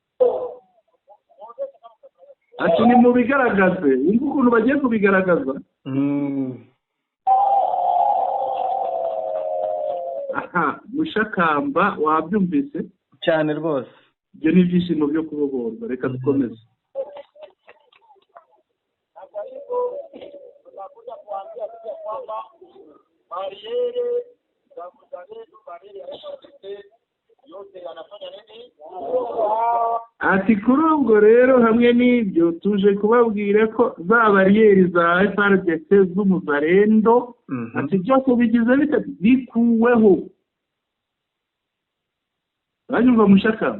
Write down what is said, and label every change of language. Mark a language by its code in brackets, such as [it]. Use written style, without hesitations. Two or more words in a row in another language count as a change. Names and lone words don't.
[rw] Ati ni mu bigaragaze, wumva ukuntu bagiye kubigaragaza. Aha, Mushakamba wabyumvise cyane rwose. Ibyo ni ibyishimo byo kubohorwa. Reka dukomeze. [sw] Tunakuja kuambia pia kwamba bariere za mzalendo, bariere yote yanafanya nini? [rw] Ati kuri ubwo rero hamwe n'ibyo tuje kubabwira ko za bariyeri za FARDC z'umuzarendo ati byose bigize bikuweho. Banyumva Mushaka?